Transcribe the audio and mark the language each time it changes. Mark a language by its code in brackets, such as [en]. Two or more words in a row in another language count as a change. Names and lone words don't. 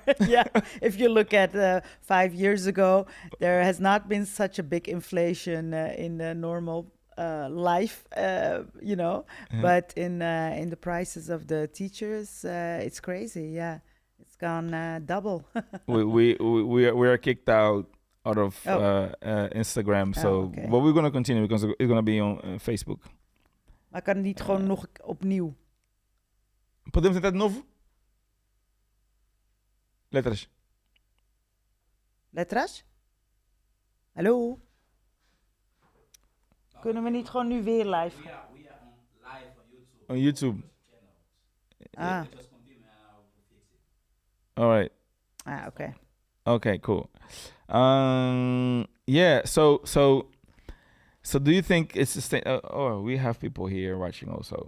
[en] Yeah, if you look at 5 years ago, there has not been such a big inflation in the normal life, but in the prices of the teachers, it's crazy. Yeah, it's gone double. we are kicked out of Instagram. So okay. but we're gonna continue, because it's gonna be on Facebook. [nl] Maar kan het niet gewoon nog opnieuw? [pt] Podemos tentar de novo? Letras. Letras? [nl] Hallo? Kunnen we niet gewoon nu weer live? [en] We are on live on YouTube. On YouTube. Ah. Just continue and I will fix it. All right. Ah, okay. Okay, cool. Yeah, so do you think it's the same? Oh, we have people here watching also.